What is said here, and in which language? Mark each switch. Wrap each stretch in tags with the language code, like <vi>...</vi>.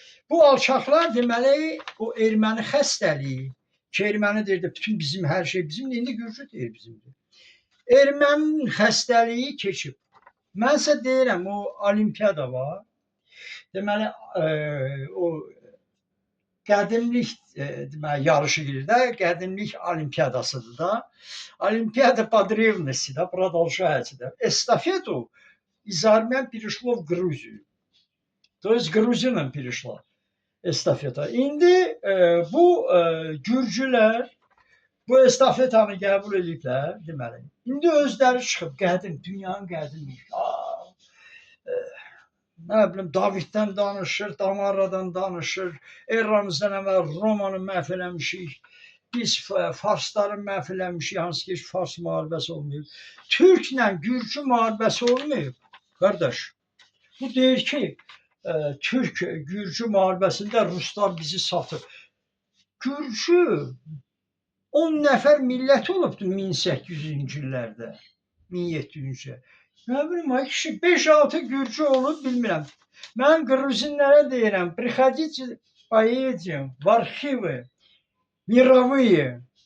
<az>Bu alçaqlar deməli, o erməni xəstəliyi, ki, erməni deyir də bütün bizim hər şey bizimdir, indi Gürcü deyir bizimdir. Ermənin xəstəliyi keçib. Mənsə deyirəm, o olimpiyada var, deməli, o qədimlik yarışı gedir də, qədimlik olimpiyadasıdır da.</az> <ru>Олимпиада по древности, да, продолжается. Да. Эстафету из Армении перешло в Грузию. То есть Грузинам перешла эстафета.</ru> <az>İndi bu Gürcülər bu estafetanı qəbul ediblər, deməli. İndi özləri çıxıb qədim, dünyanın qədimlik. Nə bilim, Daviddən danışır, Damarradan danışır, eramızdan əvvəl Romanı məhv eləmişik, biz Farsları məhv eləmişik, hansı ki, heç Fars müharibəsi olmayıb. Türklə Gürcü müharibəsi olmayıb, qardaş. Bu deyir ki, Türk-Gürcü müharibəsində Ruslar bizi satır. Gürcü 10 nəfər millət olubdur 1800-cü illərdə, 1700-cü. Nə bilim, ay kişi, 5-6 Gürcü olub, bilmirəm. Mən Gruzinlərə deyirəm,</az> <ru>приходите, поедем в архивы мировые.</ru>